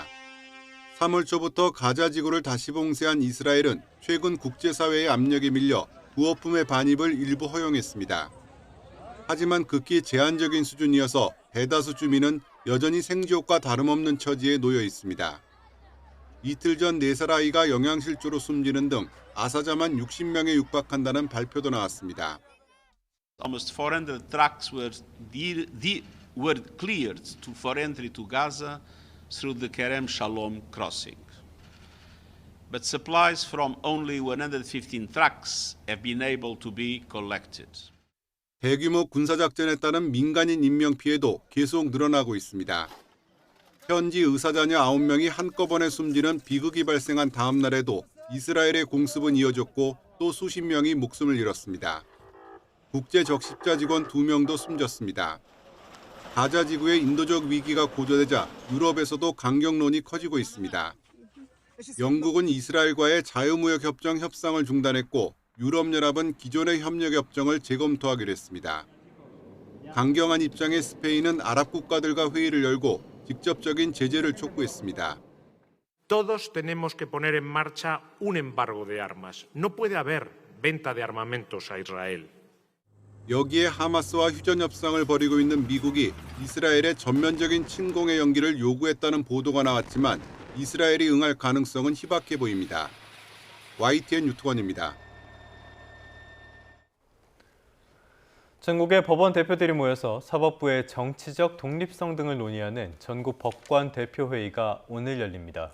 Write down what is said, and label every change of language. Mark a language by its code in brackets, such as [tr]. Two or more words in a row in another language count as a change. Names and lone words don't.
[ko] 3월 초부터 가자지구를 다시 봉쇄한 이스라엘은 최근 국제사회의 압력에 밀려 부어품의 반입을 일부 허용했습니다. 하지만 극히 제한적인 수준이어서 대다수 주민은 여전히 생지옥과 다름없는 처지에 놓여 있습니다. 이틀 전 4살 아이가 영양실조로 숨지는 등 아사자만 60명에 육박한다는 발표도 나왔습니다. [en] Almost 400 trucks were cleared for entry to Gaza through the Kerem Shalom crossing. But supplies from only 115 trucks have been able to be collected. [ko] 대규모 군사작전에 따른 민간인 인명피해도 계속 늘어나고 있습니다. 현지 의사자녀 9명이 한꺼번에 숨지는 비극이 발생한 다음 날에도 이스라엘의 공습은 이어졌고 또 수십 명이 목숨을 잃었습니다. 국제 적십자 직원 2명도 숨졌습니다. 가자 지구의 인도적 위기가 고조되자 유럽에서도 강경론이 커지고 있습니다. 영국은 이스라엘과의 자유무역협정 협상을 중단했고 유럽연합은 기존의 협력협정을 재검토하기로 했습니다. 강경한 입장의 스페인은 아랍 국가들과 회의를 열고 직접적인 제재를 촉구했습니다. [es] Todos tenemos que poner en marcha un embargo de armas. No puede haber venta de armamentos a Israel. [ko] 여기에 하마스와 휴전 협상을 벌이고 있는 미국이 이스라엘의 전면적인 침공의 연기를 요구했다는 보도가 나왔지만 이스라엘이 응할 가능성은 희박해 보입니다. YTN 유튜원입니다. 전국의 법원 대표들이 모여서 사법부의 정치적 독립성 등을 논의하는 전국 법관 대표회의가 오늘 열립니다.